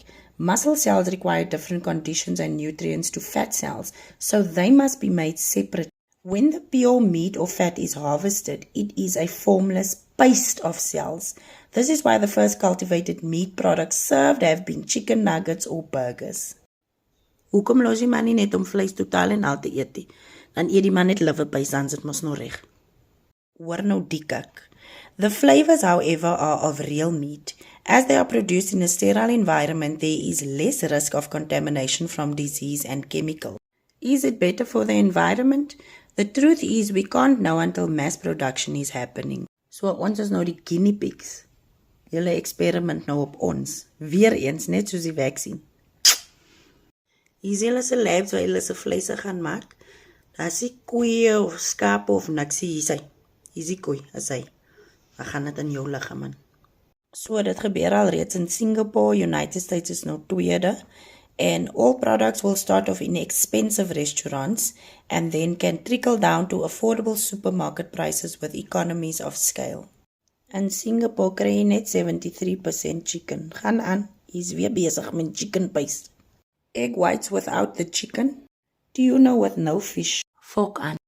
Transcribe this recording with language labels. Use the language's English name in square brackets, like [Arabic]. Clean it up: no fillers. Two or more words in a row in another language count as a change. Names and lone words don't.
[English] Muscle cells require different conditions and nutrients to fat cells, so they must be made separate. When the pure meat or fat is harvested, it is a formless paste of cells. This is why the first cultivated meat products served have been chicken nuggets or burgers. [Afrikaans] Hoekom los die man nie net om vleis totaal en al te eet nie? Dan eet die man net liverpies, dan sit mos nou reg. Hoor nou die kak. [English] The flavors, however, are of real meat. As they are produced in a sterile environment, there is less risk of contamination from disease and chemical. Is it better for the environment? The truth is, we can't know until mass production is happening. [Afrikaans] So ons is nou die [English] guinea pigs. [Afrikaans] Julle experiment nou op ons. Weereens, net soos die vaccine. Hier is julle se labs waar julle se vleise gaan maak. Daar is die koeie of skape of niks. Hier is hy. Hier is die koei, is hy. We gaan dit in jou liggaam in. So, dit gebeur al reeds in Singapore, United States is nou tweede. [English] And all products will start off in expensive restaurants and then can trickle down to affordable supermarket prices with economies of scale. [Afrikaans] In Singapore kry jy net 73% chicken. Gaan aan, hy is weer bezig met [English] chicken paste. Egg whites without the chicken. Do you know with no fish, fork aan?